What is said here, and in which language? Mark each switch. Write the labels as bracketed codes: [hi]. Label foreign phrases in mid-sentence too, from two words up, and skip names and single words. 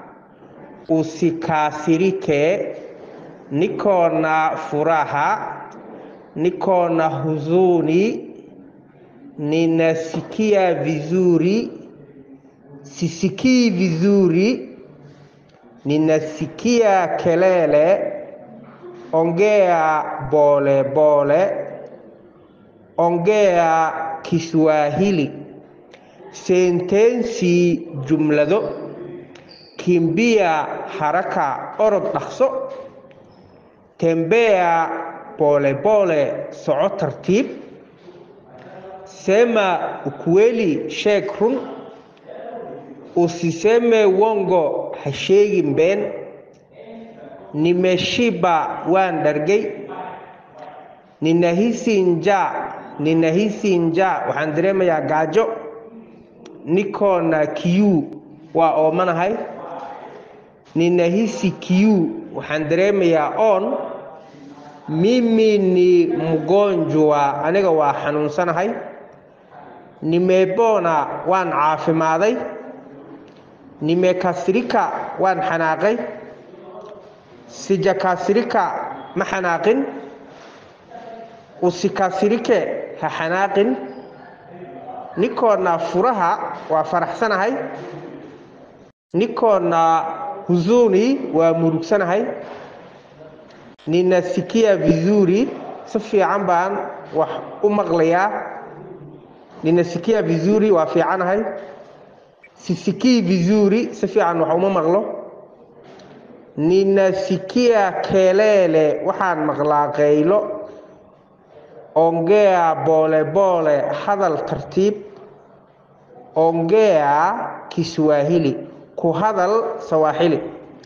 [sw] usikasirike, niko na furaha, niko na huzuni, ninasikia vizuri, sisikii vizuri, ninasikia kelele, ongea pole pole, ongea Kiswahili. Sentensi jumlado, kimbia haraka [so] orod dhaqso, [sw] tembea pole pole [so] soco tartiib, [sw] sema ukweli [so] sheeg run, [sw] usiseme uongo [so] ha sheegin been, nimeshiba waan dhargay, ninahisi njaa waxaan dareemayaa gaajo, [sw] niko na kiu [so] waa oomanahay, [sw] ninahisi kiu [so] waxaan dareemayaa oon, [sw] mimi ni mgonjwa [so] aniga waa xanuunsanahay, nimepona waan caafimaaday, nimekasirika waan xanaaqay, sijakasirika ma xanaaqin, usikasirike ha xanaaqin, [sw] niko na furaha [so] waa faraxsanahay, [sw] niko na huzuni [so] waa murugsanahay, [sw] ninasikia vizuri [so] si fiican baan wax u maqlayaa, [sw] ninasikia vizuri [so] waa fiicanahay, [sw] sisikii vizuri [so] si fiican wax uma maqlo, [sw] ninasikia kelele [so] waxaan maqlaa qaylo, [sw] ongea pole pole [so] hadal tartiib, [sw] ongea Kiswahili [so] ku hadal Swahili.